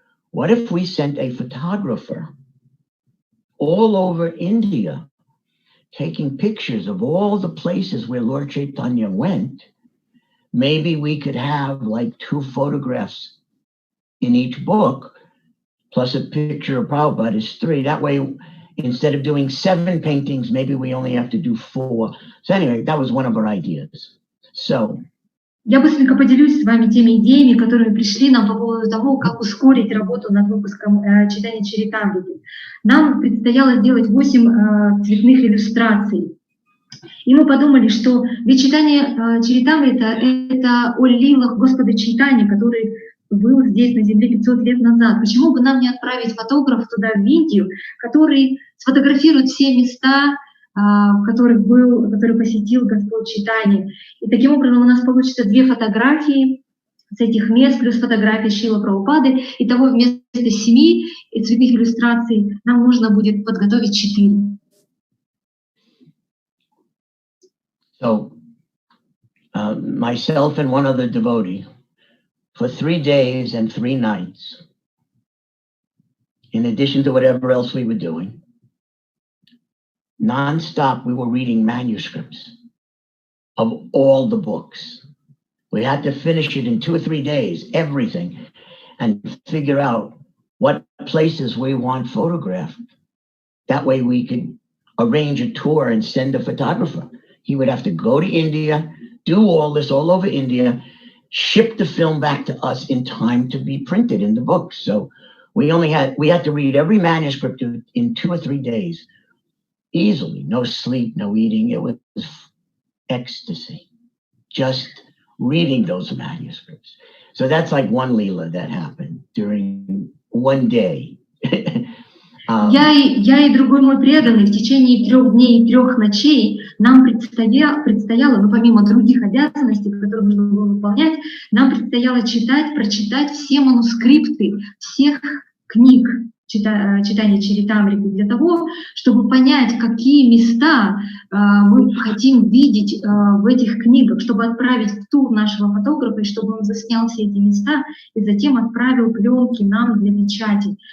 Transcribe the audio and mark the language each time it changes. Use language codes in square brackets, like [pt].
[en] What if we sent a photographer all over India, taking pictures of all the places where Lord Chaitanya went? Maybe we could have like 2 photographs in each book, plus a picture of Prabhupada is 3. That way, instead of doing 7 paintings, maybe we only have to do 4. So anyway, that was one of our ideas. So, [ru] я быстренько поделюсь с вами теми идеями, которые пришли нам по поводу того, как ускорить работу над выпуском читания Чаритамрити. Нам предстояло сделать 8 цветных иллюстраций. И мы подумали, что ведь читание Чаритамрита — это о лилах Господа Чайтаньи, который был здесь на земле 500 лет назад. Почему бы нам не отправить фотографа туда, в Индию, который сфотографирует все места, который посетил Господь Чайтанья. И таким образом у нас получится 2 фотографии с этих мест, плюс фотографии Шрилы Прабхупады. Итого вместо 7 цветных иллюстраций нам нужно будет подготовить 4. [en] So, myself and one other devotee, for 3 days and 3 nights, in addition to whatever else we were doing, non-stop, we were reading manuscripts of all the books. We had to finish it in 2 or 3 days, everything, and figure out what places we want photographed. That way we could arrange a tour and send a photographer. He would have to go to India, do all this all over India, ship the film back to us in time to be printed in the books. So we had to read every manuscript in 2 or 3 days. Easily, no sleep, no eating. It was ecstasy, just reading those manuscripts. So that's like one Leela that happened during one day. [ru] Я и другой мой преданный в течение 3 дней и 3 ночей нам предстояло, ну, помимо других обязанностей, которые нужно было выполнять, нам предстояло прочитать все манускрипты всех книг читания Чаритамрити для того, чтобы понять, какие места мы хотим видеть в этих книгах, чтобы отправить в тур нашего фотографа, и чтобы он заснял все эти места и затем отправил пленки нам для печати.